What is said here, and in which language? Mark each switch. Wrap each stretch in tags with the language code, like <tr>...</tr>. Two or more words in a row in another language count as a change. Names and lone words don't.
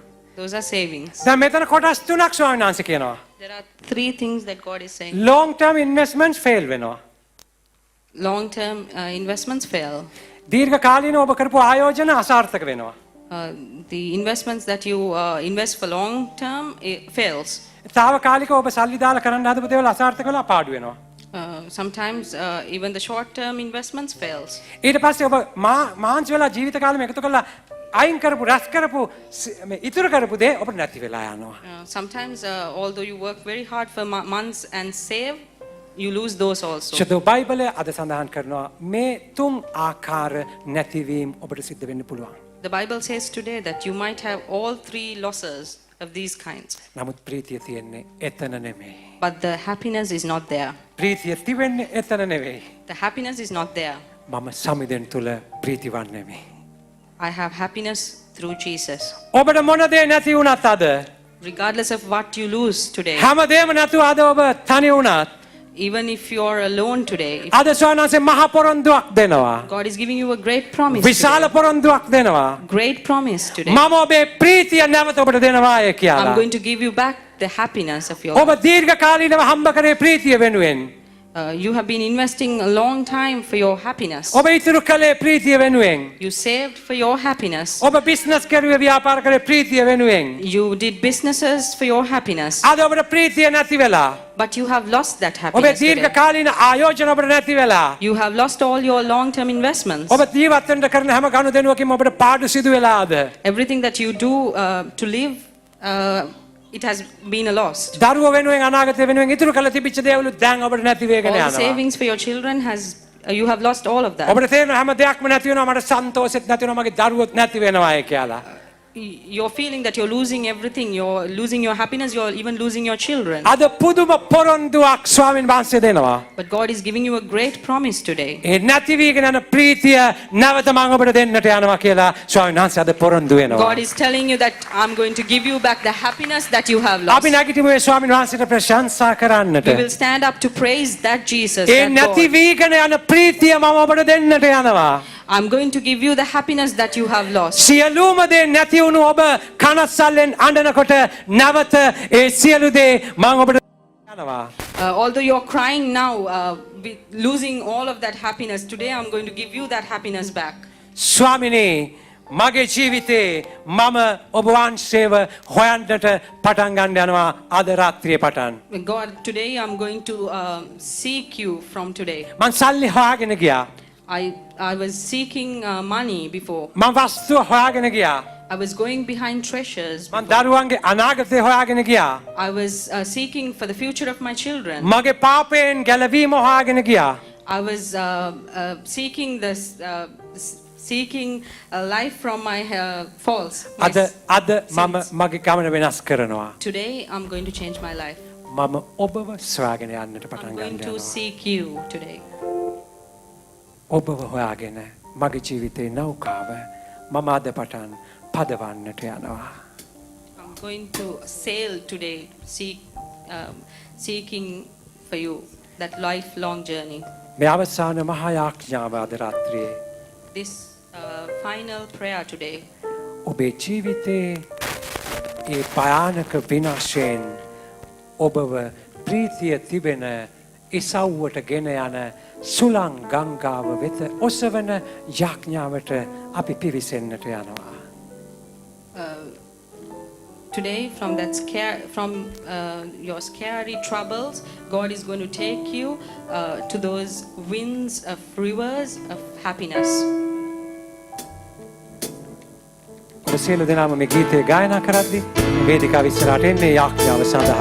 <en>Those are savings.</en> <si>දැන් මෙතන කොටස් තුනක් ස්වාමීන් වහන්සේ කියනවා.</si> <en>There are three things that God is saying. long term investments fail වෙනවා. Long term investments fail.</en> <si>දීර්ඝ කාලීන ඔබ කරපු ආයෝජන අසාර්ථක වෙනවා.</si> <en>The investments that you invest for long term fails.</en> <si>తాවකාලිකව ඔබ සල්ලි දාලා කරන්න හදපු දේවල් අසාර්ථක වෙලා පාඩු වෙනවා.</si> <en>Sometimes even the short term investments fails.</en> <si>ඊට පස්සේ ඔබ මාංශ වෙලා ජීවිත කාලෙම එකතු කරලා අයින් කරපු රැස් කරපු ඉතුරු කරපු දේ ඔබට නැති වෙලා යනවා.</si> <en>Sometimes although you work very hard for months and save, you lose those also.</en> <si>ශුද්ධ බයිබලයේ අද සඳහන් කරනවා මේ තුන් ආකාර නැතිවීම ඔබට සිද්ධ වෙන්න පුළුවන්.</si> <en>The Bible says today that you might have all three losses of these kinds.</en> <si>නමුත් ප්‍රීතිය තියෙන්නේ එතන නෙමෙයි.</si> <en>But the happiness is not there.</en> <si>ප්‍රීතිය තිබෙන්නේ එතන නෙවෙයි.</si> <en>The happiness is not there.</en> <si>මම සමිදෙන් තුල ප්‍රීතිවත් නෙමෙයි.</si> <en>I have happiness through Jesus.</en> <si>ඔබට මොන දේ නැති වුණත් අද</si> <en>Regardless of what you lose today,</en> <si>හැමදේම නැතුව අද ඔබ තනි වුණත්</si> <en>even if you're alone today,</en> <si>අද ස්වාමීන් මහා පොරොන්දුවක් දෙනවා.</si> <en>God is giving you a great promise.</en> <si>විශාල පොරොන්දුවක් දෙනවා.</si> <en>Great promise today.</en> <si>මම ඔබේ ප්‍රීතිය නැවත ඔබට දෙනවාය කියලා.</si> <en>I'm going to give you back the happiness of your</en> <si>ඔබ දීර්ඝ කාලීනව හම්බ කරේ ප්‍රීතිය වෙනුවෙන්.</si> <en>You have been investing a long time for your happiness.</en> <si>ඔබ ඉතුරු කළේ ප්‍රීතිය වෙනුවෙන්.</si> <en>You saved for your happiness.</en> <si>ඔබ බිස්නස් කරුවේ ව්‍යාපාර කරේ ප්‍රීතිය වෙනුවෙන්.</si> <en>You did businesses for your happiness.</en> <si>අද ඔබට ප්‍රීතිය නැති වෙලා.</si> <en>But you have lost that</en> <si>ඔබේ</si> <en>happiness</en> <si>දීර්ඝ</si> <en>today.</en> <si>කාලීන ආයෝජන ඔබට නැති වෙලා.</si> <en>You have lost all your long-term investments.</en> <si>ඔබ ජීවත් වෙන්න කරන හැම ගනුදෙනුවකින්ම ඔබට පාඩු සිදු වෙලාද?</si> <en>Everything that you do to live, it has been a loss.</en> <si>දරුවෝ වෙනුවෙන් අනාගතය වෙනුවෙන් ඉතුරු කළ තිබිච්ච දේවලු දැන් ඔබට නැති වෙගෙන</si> <en>All the</en> <si>යනවා.</si> <en>savings for your children you have lost all of that.</en> <si>ඔබට තේරෙන හැම දෙයක්ම නැති වෙනවා මට සන්තෝෂෙත් නැති වෙනවා මගේ දරුවොත් නැති වෙනවායි කියලා.</si> <en>You're feeling that you're losing everything. You're losing your happiness. You're even losing your children.</en> <si>අද පුදුම පොරොන්දුවක් ස්වාමීන් වහන්සේ දෙනවා.</si> <en>But God is giving you a great promise today.</en> <si>ඒ නැති වීගෙන යන ප්‍රීතිය නැවත මම ඔබට දෙන්නට යනවා කියලා ස්වාමීන් වහන්සේ අද පොරොන්දු වෙනවා.</si> <en>God is telling you that I'm going to give you back the happiness that you have lost.</en> <si>අපි නැගිටිමු ඒ ස්වාමීන් වහන්සේට ප්‍රශංසා කරන්නට.</si> <en>We will stand up to praise that Jesus.</en> <si>ඒ</si> <en>That</en> <si>නැති</si> <en>God.</en> <si>වීගෙන යන ප්‍රීතිය මම ඔබට දෙන්නට යනවා.</si> <en>I'm going to give you the happiness that you have lost.</en> <si>සියලුම දේ නැති වුණු ඔබ කනස්සල්ලෙන් අඬනකොට නැවත ඒ සියලු දේ මම ඔබට යනවා.</si> <en>Although you're crying now, losing all of that happiness, today I'm going to give you that happiness back.</en> <si>ස්වාමිනේ මගේ ජීවිතේ මම ඔබ වහන්සේව හොයන්නට පටන් ගන්න යනවා අද රාත්‍රියේ පටන්.</si> <en>God, today I'm going to seek you from today.</en> <si>මං සල්ලි හොයාගෙන ගියා.</si> <en>I was seeking money before.</en> <si>මං වස්තුව හොයාගෙන ගියා.</si> <en>I was going behind treasures.</en> <si>මං දරුවන්ගේ අනාගතය හොයාගෙන ගියා.</si> <en>I was seeking for the future of my children.</en> <si>මගේ පාපයෙන් ගැලවීම හොයාගෙන ගියා.</si> <en>I was seeking this, seeking a life from my faults.</en> <si>අද මම මගේ ගමන වෙනස් කරනවා.</si> <en>Today I'm going to change my life.</en> <si>මම ඔබව සොයාගෙන යන්නට</si> <en>I'm</en> <si>පටන්</si> <en>going</en> <si>ගන්න</si> <en>to</en> <si>යනවා.</si> <en>seek you today.</en> <si>ඔබව හොයාගෙන මගේ ජීවිතේ නෞකාව මම අද පටන් පදවන්නට යනවා.</si> <en>I'm going to sail today, seeking for you that lifelong journey.</en> <si>මේ අවසාන මහා යාඥාව අද රාත්‍රියේ</si> <en>This final prayer today.</en> <si>ඔබේ ජීවිතේ ඒ භයානක විනාශයෙන් ඔබව ප්‍රීතිය තිබෙන ඉසව්වට ගෙන යන සුළං ගංගාව වෙත ඔසවන යාඥාවට අපි පිවිසෙන්නට යනවා.</si> <en>Today, from your scary troubles, God is going to take you to those winds of rivers of happiness.</en> <si>ඔබ සියලු දෙනාම මේ ගීතය ගායනා කරද්දී වේදිකාව ඉස්සරහට එන්නේ යාඥාව සඳහා.</si>